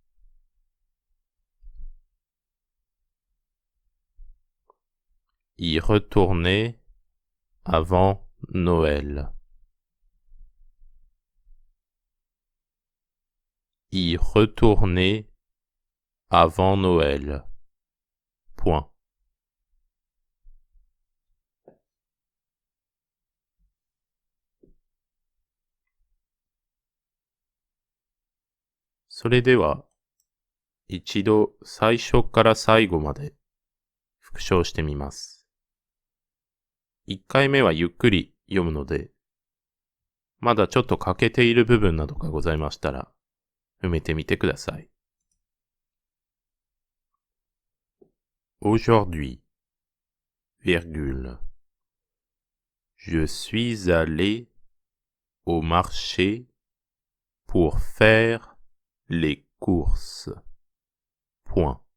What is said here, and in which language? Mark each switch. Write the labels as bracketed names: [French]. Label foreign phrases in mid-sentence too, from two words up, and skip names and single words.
[French] Y retourner avant Noël. Y retourner avant Noël. Point. [Japanese] それでは、一度最初から最後まで復唱してみます。1回目はゆっくり読むので、まだちょっと欠けている部分などがございましたら、埋めてみてください。 [French] Aujourd'hui, virgule, je suis allé au marché pour faire les courses. Point.